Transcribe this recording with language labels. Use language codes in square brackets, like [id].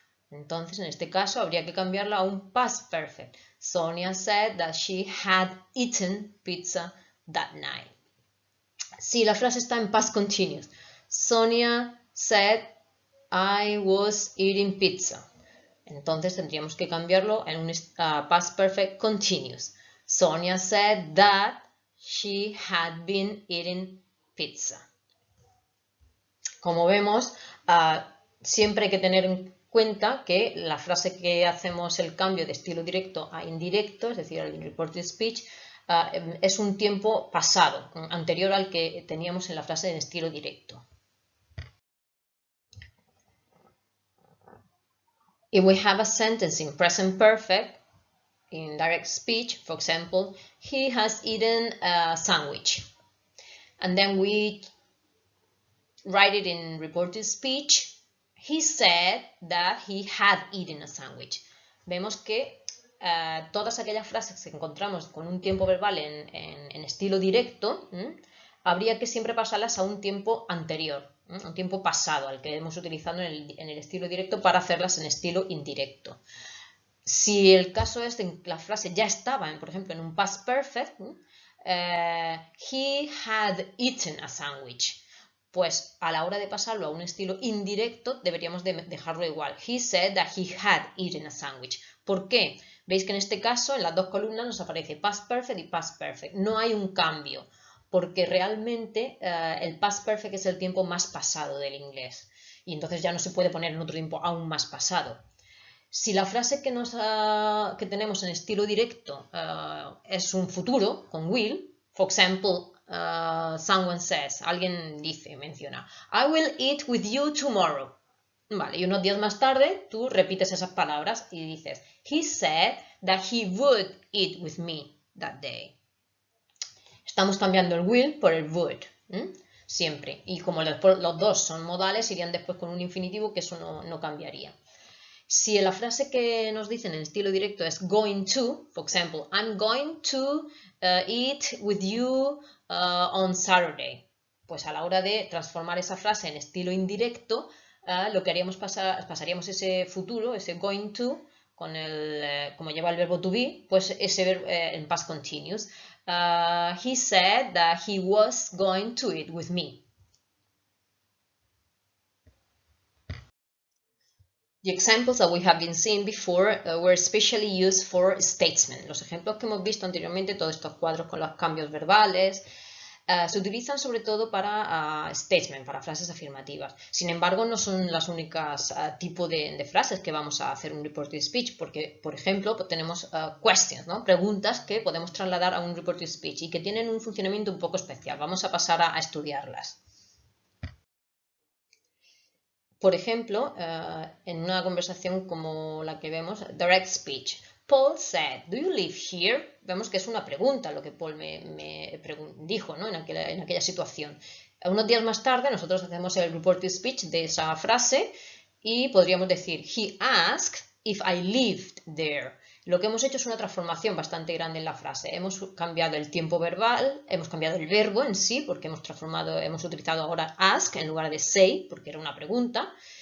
[es] Entonces, en este caso, habría que cambiarla a un past perfect. [en] Sonia said that she had eaten pizza that night. [es] Si la frase está en [en] past continuous, Sonia said, I was eating pizza. [es] Entonces, tendríamos que cambiarlo en un past perfect continuous. [en] Sonia said that she had been eating pizza. [es] Como vemos, siempre hay que tener en cuenta que la frase que hacemos el cambio de estilo directo a indirecto, es decir, el reported speech, es un tiempo pasado, anterior al que teníamos en la frase en estilo directo. [en] If we have a sentence in present perfect, in direct speech, for example, he has eaten a sandwich. And then we write it in reported speech, he said that he had eaten a sandwich. [es] Vemos que todas aquellas frases que encontramos con un tiempo verbal en estilo directo, habría que siempre pasarlas a un tiempo anterior, un tiempo pasado, al que hemos utilizado en el estilo directo para hacerlas en estilo indirecto. Si el caso es que la frase ya estaba, por ejemplo, en un past perfect, [en] he had eaten a sandwich. [es] Pues a la hora de pasarlo a un estilo indirecto deberíamos dejarlo igual. [en] He said that he had eaten a sandwich. [es] ¿Por qué? Veis que en este caso en las dos columnas nos aparece past perfect y past perfect. No hay un cambio porque realmente el past perfect es el tiempo más pasado del inglés y entonces ya no se puede poner en otro tiempo aún más pasado. Si la frase que tenemos en estilo directo es un futuro con will, [en] for example, someone says, [es] alguien menciona, [en] I will eat with you tomorrow. [es] Vale, y unos días más tarde tú repites esas palabras y dices, [en] he said that he would eat with me that day. [es] Estamos cambiando el will por el would, siempre. Y como los dos son modales, irían después con un infinitivo, que eso no cambiaría. Si la frase que nos dicen en estilo directo es going to, [en] for example, I'm going to eat with you on Saturday, [es] pues a la hora de transformar esa frase en estilo indirecto, lo que haríamos pasaríamos ese futuro, ese going to, con como lleva el verbo to be, pues ese verbo en past continuous. [en] He said that he was going to eat with me. The examples that we have been seeing before were especially used for statements. [es] Los ejemplos que hemos visto anteriormente, todos estos cuadros con los cambios verbales, se utilizan sobre todo para statements, para frases afirmativas. Sin embargo, no son las únicas tipos de frases que vamos a hacer un reported speech, porque, por ejemplo, tenemos questions, ¿no? Preguntas que podemos trasladar a un reported speech y que tienen un funcionamiento un poco especial. Vamos a pasar a estudiarlas. Por ejemplo, en una conversación como la que vemos, direct speech. [en] Paul said, do you live here? [es] Vemos que es una pregunta lo que Paul me dijo, ¿no? en aquella situación. Unos días más tarde nosotros hacemos el reported speech de esa frase y podríamos decir, [en] he asked if I lived there. [es] Lo que hemos hecho es una transformación bastante grande en la frase. Hemos cambiado el tiempo verbal, hemos cambiado el verbo en sí, porque hemos utilizado ahora ask en lugar de say, porque era una pregunta.